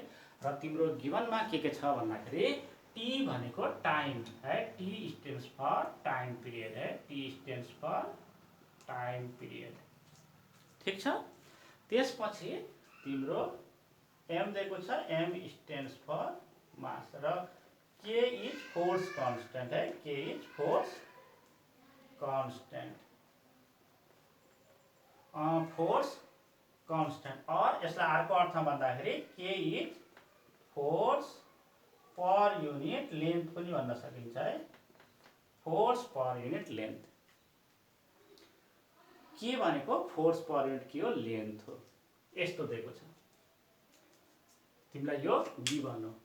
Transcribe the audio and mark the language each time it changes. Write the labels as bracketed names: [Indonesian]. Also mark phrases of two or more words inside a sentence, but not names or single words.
[Nepali] र तिम्रो गिभनमा के छ भन्दाखेरि टी भनेको टाइम है, [English] T stands for time period [Nepali] है, [English] T stands for time period, [Nepali] ठिक छ। त्यसपछि तिम्रो एम दिएको छ, [English] M stands for mass [Nepali] र [English] K is force constant [Nepali] है, [English] K is force constant, force constant. [Nepali] और यसलाई अर्को अर्थमा भन्दाखेरि [English] K is force per unit length [Nepali] पनि भन्न सकिन्छ है, [English] force per unit length. [Nepali] के भनेको [English] force per unit [Nepali] के हो, लेन्थ हो। यस्तो दिएको छ तिमीलाई, यो गिभन हो।